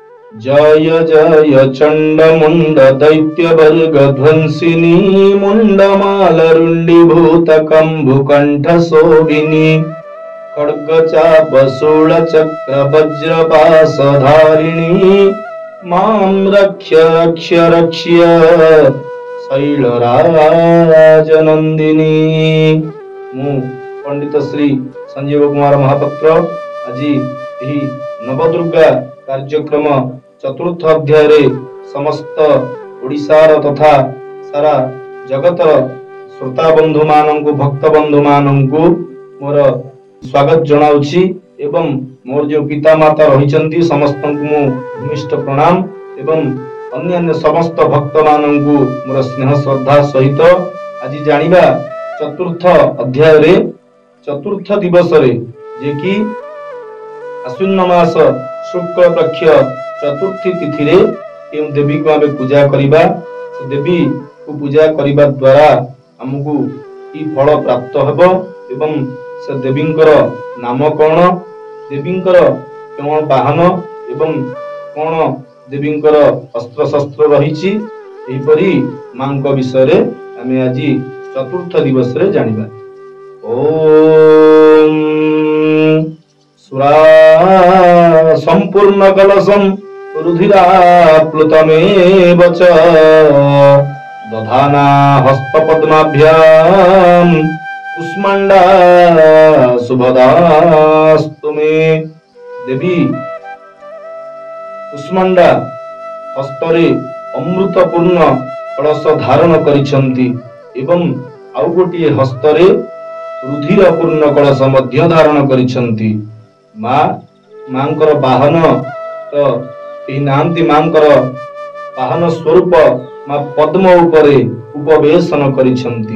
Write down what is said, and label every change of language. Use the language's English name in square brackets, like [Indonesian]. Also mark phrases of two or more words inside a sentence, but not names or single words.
[Sanskrit] जय जय चण्डमुण्ड दैत्यवर्ग ध्वंसिनी मुण्डमालरुण्डीभूत कम्बुकण्ठ शोभिनी खड्गचाप शूलचक्र वज्रपाशधारिणी मां रक्ष्य रक्ष्य रक्ष्य शैलराजनन्दिनी। [Odia] ମୁ ପଣ୍ଡିତ ଶ୍ରୀ ସଞ୍ଜୀବ କୁମାର ମହାପାତ୍ର ଆଜ ଯହୀ ନବଦୁର୍ଗା କାର୍ଯ୍ୟକ୍ରମ ଚତୁର୍ଥ ଅଧ୍ୟାୟ ରେ ସମସ୍ତ ଓଡ଼ିଶାର ତଥା ସାରା ଜଗତର ଶ୍ରୋତା ବନ୍ଧୁ ମାନଙ୍କୁ ଭକ୍ତ ବନ୍ଧୁ ମାନଙ୍କୁ ମୋର ସ୍ୱାଗତ ଜଣାଉଛି ଏବଂ ମୋର ଯୋ ପିତା ମାତା ରହିଛନ୍ତି ସମସ୍ତ କୋ ମୁ ଭୂମିଷ୍ଠ ପ୍ରଣାମ ଏବଂ ଅନ୍ୟ ସମସ୍ତ ଭକ୍ତ ମାନଙ୍କୁ ମୋର ସ୍ନେହ ଶ୍ରଦ୍ଧା ସହିତ ଆଜ ଜାଣିବା ଚତୁର୍ଥ ଅଧ୍ୟାୟ ରେ ଚତୁର୍ଥ ଦିବସ ରେ ଯେ କି ଆଶ୍ୱିନ ମାସ ଶୁକ୍ଳ ପକ୍ଷ ଚତୁର୍ଥୀ ତିଥି ରେ କେଉ ଦେବୀ କୋ ଆମେ ପୂଜା କରିବା ସେ ଦେବୀ କୋ ପୂଜା କରିବା ଦ୍ୱାରା ହମକୁ କି ଫଳ ପ୍ରାପ୍ତ ହେବୋ ଏବଂ ସେ ଦେବୀଙ୍କର ନାମ କୋନ ଦେବୀଙ୍କର କୋନ ବାହନ ଏବଂ କୋନ ଦେବୀଙ୍କର ଅସ୍ତ୍ର ଶସ୍ତ୍ର ରହିଛି ଏହି ପରି ମାଙ୍କ ବିଷୟ ରେ ଆମେ ଆଜ ଚତୁର୍ଥ ଦିବସ ରେ ଜାଣିବା। [Sanskrit] ओम सुरा संपूर्ण कलशम रुधिराप्लुतमेव च दधाना हस्तपद्माभ्यां कुष्माण्डा शुभदास्तु मे। [Odia] ଦେବୀ କୁଷ୍ମାଣ୍ଡା ହସ୍ତରେ ଅମୃତପୂର୍ଣ୍ଣ କଳସ ଧାରଣ କରିସନ୍ତି ଏବଂ ଆଉ ଗୋଟିଏ ହସ୍ତରେ ରୁଧିରପୂର୍ଣ୍ଣ କଳସ ମଧ୍ୟ ଧାରଣ କରିସନ୍ତି। ମାଙ୍କର ବାହନ ତୋ ନାନ୍ତି ମାଙ୍କର ବାହନ ସ୍ୱରୂପ ମା ପଦ୍ମ ଉପରେ ଉପବେଶନ କରିସନ୍ତି।